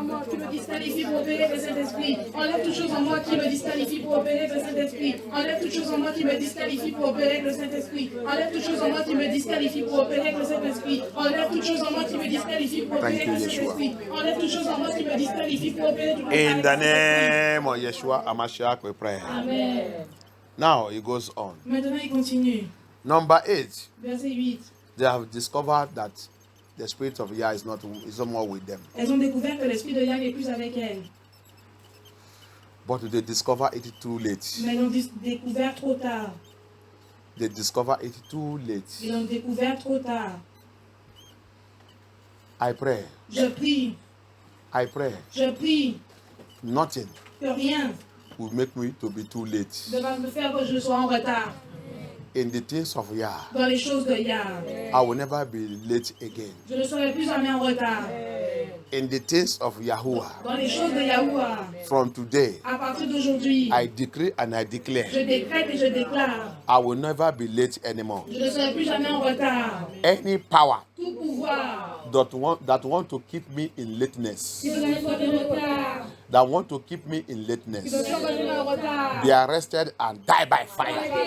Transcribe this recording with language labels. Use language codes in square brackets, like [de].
[fr] Qui me disqualifie pour opérer le Saint-Esprit. Enlève toute chose en moi qui me disqualifie pour opérer le Saint-Esprit. Enlève toute chose en moi qui me disqualifie pour opérer le Saint-Esprit. Enlève toute chose en moi qui me disqualifie pour opérer le Saint-Esprit. Enlève toute chose en moi qui me disqualifie pour opérer le Saint-Esprit. Enlève toute chose en moi qui me disqualifie pour opérer le Saint-Esprit. [en] In the name of Yeshua HaMashiach, we pray. Amen. Now it goes on. [fr] Maintenant, il continue. [en] Number 8, [fr] Verset 8. [en] they have discovered that the spirit of Yah is no more with them. [fr] Elles ont découvert que l'esprit de Yah n'est plus avec elles. [en] But they discover it too late. [fr] Mais elles l'ont découvert trop tard. [en] They discover it too late. [fr] Ils l'ont découvert trop tard. [en] I pray. [fr] Je prie, [en] I pray. [fr] je prie [en] Nothing [fr] que rien [en] will make me to be too late. [fr] ne va me faire que je sois en retard [en] In the things of Yah, [fr] dans les choses de Yah. [en] I will never be late again. [fr] Je ne serai plus jamais en retard [en] In the things of Yahuwah, [fr] dans les choses de Yahuwah. [en] from today, [fr] À partir d'aujourd'hui, [en] I decree and I declare, [fr] je décrète et je déclare, [en] I will never be late anymore. [fr] je ne serai plus jamais en retard. [en] Any power [fr] Tout pouvoir [en] that want to keep me in lateness, [fr] qui veut me faire en retard, [en] that want to keep me in [fr] qui veut [en] lateness, [fr] faire que je sois en retard, [en] be arrested and die by fire.